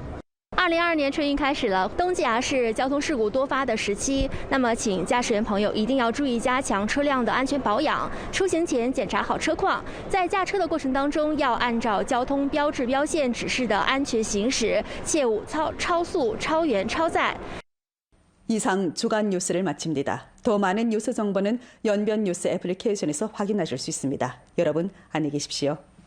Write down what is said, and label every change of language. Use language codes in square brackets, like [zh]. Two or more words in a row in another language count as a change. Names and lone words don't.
[zh] 2022 年春运开始了，冬季是交通事故多发的时期。那么，请驾驶员朋友一定要注意加强车辆的安全保养，出行前检查好车况，在驾车的过程当中要按照交通标志标线指示的安全行驶，切勿超速、超员、超载。 [ko] 이상 주간 뉴스를 마칩니다. 더 많은 뉴스 정보는 연변 뉴스 애플리케이션에서 확인하실 수 있습니다. 여러분 안녕히 계십시오.